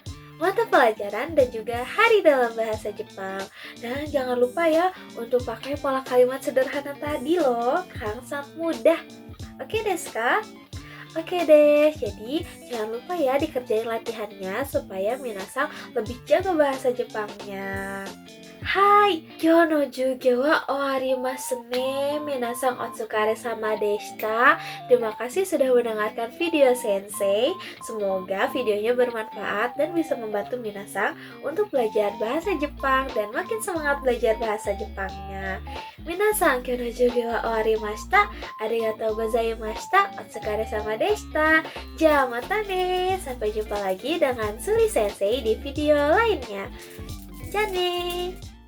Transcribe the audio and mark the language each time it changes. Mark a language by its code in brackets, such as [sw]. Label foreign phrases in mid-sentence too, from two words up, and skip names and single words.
[id] Mata pelajaran dan juga hari dalam bahasa Jepang. Dan jangan lupa ya untuk pakai pola kalimat sederhana tadi loh, kan sangat mudah. [ja] オーケーですか? [id] Oke deh, jadi jangan lupa ya dikerjain latihannya supaya minasan lebih jago bahasa Jepangnya. [ja] はい、今日の授業は終わりますね. 皆さんお疲れ様でした. [id] Terima kasih sudah mendengarkan video sensei. Semoga videonya bermanfaat dan bisa membantu minasan untuk belajar bahasa Jepang dan makin semangat belajar bahasa Jepangnya. [ja] 皆さん、今日の授業は終わりました。ありがとうございました. お疲れ様でした。じゃ、またね. [id] Sampai jumpa lagi dengan Suri Sensei di video lainnya. [ja] Jane.